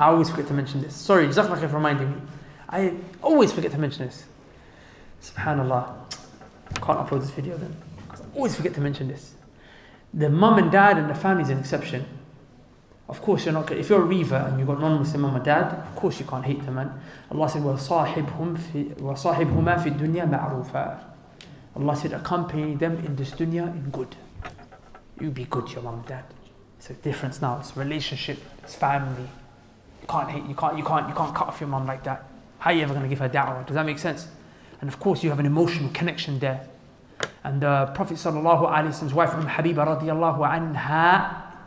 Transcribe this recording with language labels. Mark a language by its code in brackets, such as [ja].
[en] I always forget to mention this. Sorry, Jazakallah khair for reminding me. I always forget to mention this. Subhanallah. I can't upload this video then. Because I always forget to mention this. The mum and dad and the family is an exception. Of course, you're not. If you're a reaver and you've got non-Muslim mum and dad, of course you can't hate them, man. Allah said, [ar] وَصَاحِبْهُمَا فِي الدُّنْيَا مَعْرُوفًا. [en] Allah said, accompany them in this dunya in good. You be good to your mum and dad. It's a difference now. It's a relationship. It's family. You can't hate. You can't cut off your mum like that. How are you ever going to give her da'wah? Does that make sense? And of course, you have an emotional connection there. And the Prophet sallallahu alaihi wasallam's wife, Habiba radiyallahu anha.